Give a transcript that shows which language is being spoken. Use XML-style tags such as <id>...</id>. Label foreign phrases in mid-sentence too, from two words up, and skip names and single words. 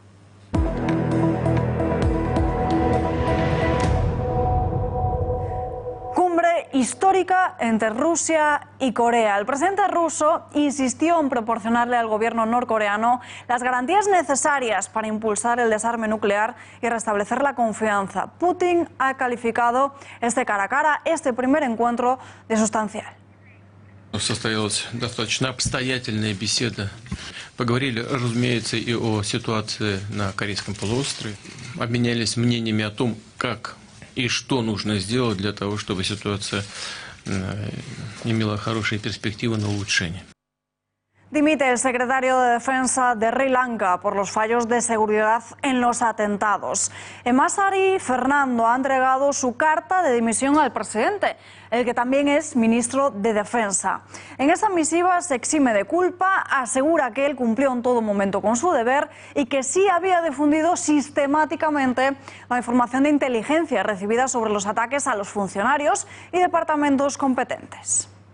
<es>Cumbre histórica entre Rusia y Corea. El presidente ruso insistió en proporcionarle al gobierno norcoreano las garantías necesarias para impulsar el desarme nuclear y restablecer la confianza. Putin ha calificado este cara a cara, este primer encuentro, de sustancial.</es> <ru>Состоялась достаточно обстоятельная беседа. Поговорили, разумеется, и о ситуации на Корейском полуострове. Обменялись мнениями о том, как и что нужно сделать для того, чтобы ситуация имела хорошие перспективы на улучшение.</ru> <es>Dimite el secretario de Defensa de Sri Lanka por los fallos de seguridad en los atentados. Emasari Fernando ha entregado su carta de dimisión al presidente, el que también es ministro de Defensa. En esa misiva se exime de culpa, asegura que él cumplió en todo momento con su deber y que sí había difundido sistemáticamente la información de inteligencia recibida sobre los ataques a los funcionarios y departamentos competentes.</es>